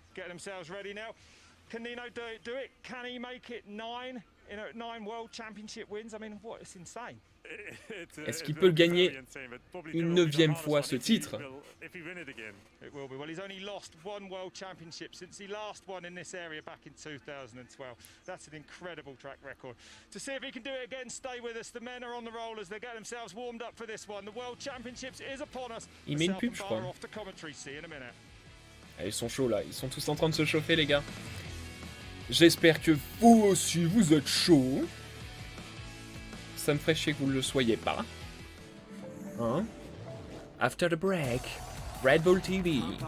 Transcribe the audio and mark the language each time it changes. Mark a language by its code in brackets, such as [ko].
[en] Get themselves ready now. Can Nino do it? Can he make it 9 World Championship wins? I mean, what? It's insane. [fr] Est-ce qu'il peut le gagner une 9e fois ce titre? [en] It will be. Well, he's only lost one World Championship since he last won in this area back in 2012. That's an incredible track record. To see if he can do it again, stay with us. The men are on the rollers. They get themselves warmed up for this one. The World Championships is upon us. [fr] Il met une pub, je crois. [en] Off to commentary. See you in a minute. [fr] Ils sont chauds là, ils sont tous en train de se chauffer les gars. J'espère que vous aussi vous êtes chauds. Ça me ferait chier que vous ne le soyez pas. [en] Hein? After the break, Red Bull TV.